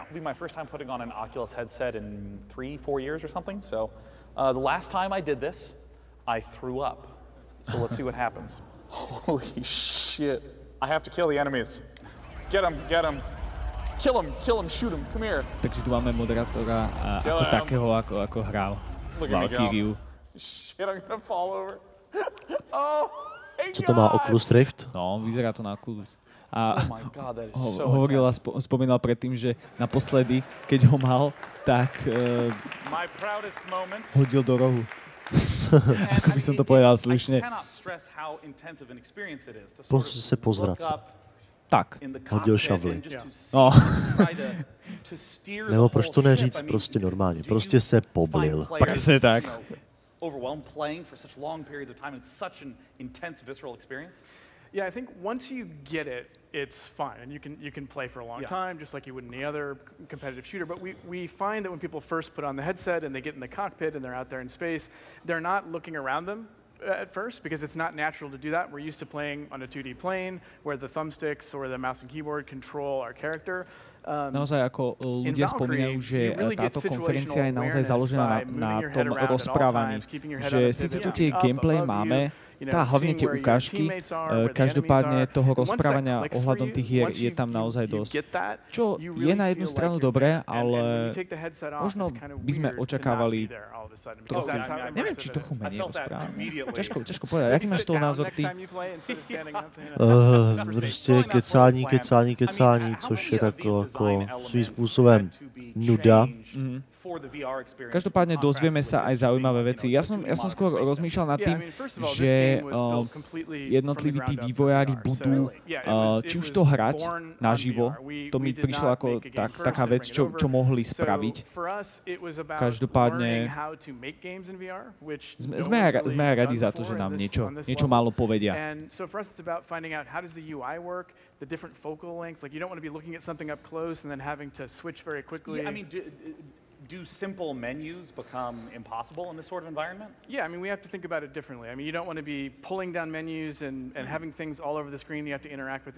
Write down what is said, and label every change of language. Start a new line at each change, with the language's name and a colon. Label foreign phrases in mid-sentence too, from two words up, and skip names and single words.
English: It'll be my first time putting on an Oculus headset in 3-4 years or something. So the last time I did this, I threw up. So let's see what happens. Holy shit. I have to kill the enemies. Get him, get him. Kill him, shoot him, come here.
Slovak: Takže tu máme moderátora ako takého, ako hral Valkyriu.
English: Shit, I'm gonna fall over. Oh,
Czech: Co to má Oculus Rift?
Slovak: No, vyzerá to na Oculus. A hovoril a spomínal predtým, že naposledy, keď ho mal, tak hodil do rohu. Ako by som to povedal slušne.
Czech: Prostě se pozvracel.
Slovak: Tak. Hodil šavly. No.
Czech: Nebo proč to neříct prostě normálně? Prostě se poblil.
Slovak: Presne tak.
English: Overwhelmed playing for such long periods of time and such an intense visceral experience? Yeah, I think once you get it, it's fine, and you can play for a long time, just like you would in any other competitive shooter. But we find that when people first put on the headset and they get in the cockpit and they're out there in space, they're not looking around them at first because it's not natural to do that. We're used to playing on a 2D plane where the thumbsticks or the mouse and keyboard control our character.
Slovak: Naozaj ako ľudia spomínajú, že táto konferencia je naozaj založená na tom rozprávaní. Že síce tu tie gameplay máme, hlavne tie ukážky, každopádne toho rozprávania ohľadom tých hier je tam naozaj dosť. Čo je na jednu stranu dobré, ale možno by sme očakávali trochu, neviem, či trochu menej rozprávania. Ťažko povedať.
Czech: Jaký máš toho názor ty? Prostě kecání, což je tako jako svým způsobem nuda.
Slovak: Každopádne dozvieme sa aj zaujímavé veci. Ja som skôr rozmýšľal nad tým, že jednotliví tí vývojári budú či už to hrať naživo, to mi prišlo ako taká vec, čo mohli spraviť. Každopádne sme aj radi za to, že nám niečo málo povedia.
English: The different focal lengths, like you don't want to be looking at something up close and then having to switch very quickly. Yeah, I mean, do simple menus become impossible in this sort of environment? Yeah, I mean, we have to think about it differently. I mean, you don't want to be pulling down menus and having things all over the screen you have to interact with.